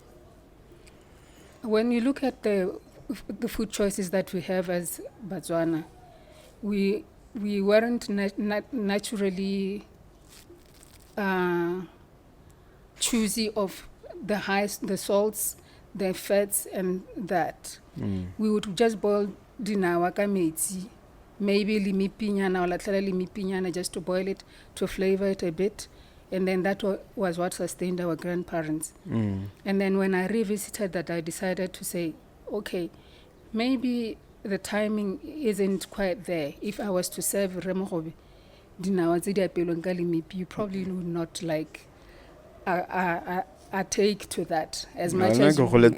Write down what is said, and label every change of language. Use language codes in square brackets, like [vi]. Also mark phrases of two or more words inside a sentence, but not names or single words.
[en] When you look at the food choices that we have as Botswana, we weren't naturally choosy of the salts, the fats, and that. We would just boil [tn] dinawa ka metsi, [en] maybe limipinyana or [tn] latela limipinyana, [en] just to boil it, to flavor it a bit. And then that was what sustained our grandparents. And then when I revisited that, I decided to say, okay, maybe the timing isn't quite there. If I was to serve Mogobe, you probably would not like a take to that as much as you would.